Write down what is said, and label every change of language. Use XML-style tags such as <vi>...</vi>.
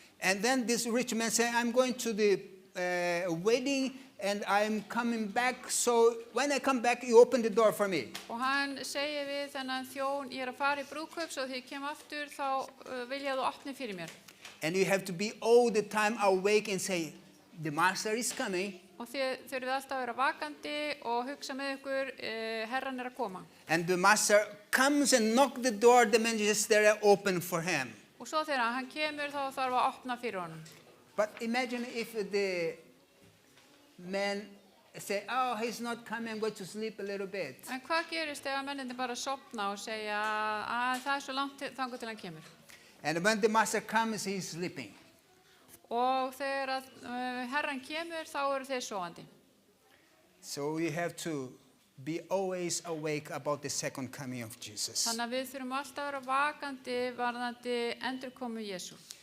<en>And then this rich man said, I'm going to the wedding and I'm coming back. So when I come back, you open the door for me.</en> <is>Og hann segir við þennan þjón, ég að fara í brúðkaup, svo þegar ég kem aftur þá vil ég að þú opni fyrir mér.</is> <en>And you have to be all the time awake and say, the master is coming.</en> <is>Og þið þurfið alltaf að vera vakandi og hugsa með ykkur, herran að koma.</is> <en>And the master comes and knocks the door, the man just there open for him.</en> <is>Og svo þegar hann kemur þá þarf að opna fyrir honum.</is> <en>But imagine if the man say, oh, he's not coming, I'm going to sleep a little bit.</en> <is>En hvað gerist ef menninni bara sopna og segja að það svo langt þangað til hann kemur?</is> <en>And when the master comes, he's sleeping.</en> <is>Og þegar að herran kemur þá eru þeir sofandi.</is> <en>So we have to be always awake about the second coming of Jesus.</en> <is>Þannig að við þurfum alltaf að vera vakandi varðandi endurkomu Jesú.</is>